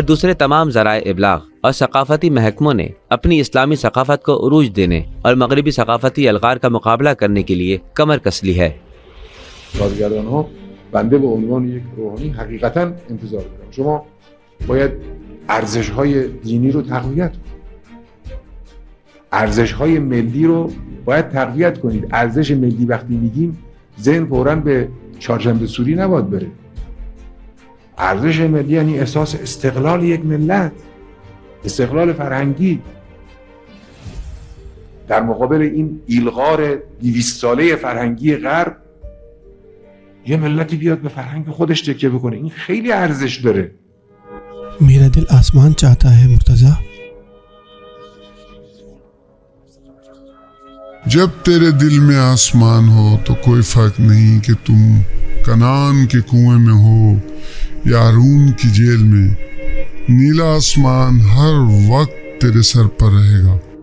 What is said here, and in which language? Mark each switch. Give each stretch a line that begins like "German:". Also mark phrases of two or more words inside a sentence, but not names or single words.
Urdu: دوسرے تمام ذرائع ابلاغ اور ثقافتی محکموں نے اپنی اسلامی ثقافت کو عروج دینے اور مغربی ثقافتی الغار کا مقابلہ کرنے کے لیے کمر کس لی ہے۔
Persian: کارگردان‌ها بنده به عنوان یک روحانی حقیقتاً انتظار دارم. شما باید ارزش‌های دینی رو تقویت کنید. ارزش‌های ملی رو باید تقویت کنید. ارزش ملی وقتی میگیم ذهن فوراً به چهارشنبه سوری نباید بره. ارزش ملی یعنی احساس استقلال یک ملت، استقلال فرهنگی در مقابل این ایلغار 200 ساله فرهنگی غرب یه ملتی بیاد به فرهنگ خودش تکیه بکنه، این خیلی ارزش داره.
Urdu: میرا دل آسمان چاہتا ہے مرتضی. جب تیرے دل میں آسمان ہو تو کوئی فرق نہیں کہ تم کنان کے کنویں میں ہو یا ہارون کی جیل میں، نیلا آسمان ہر وقت تیرے سر پر رہے گا.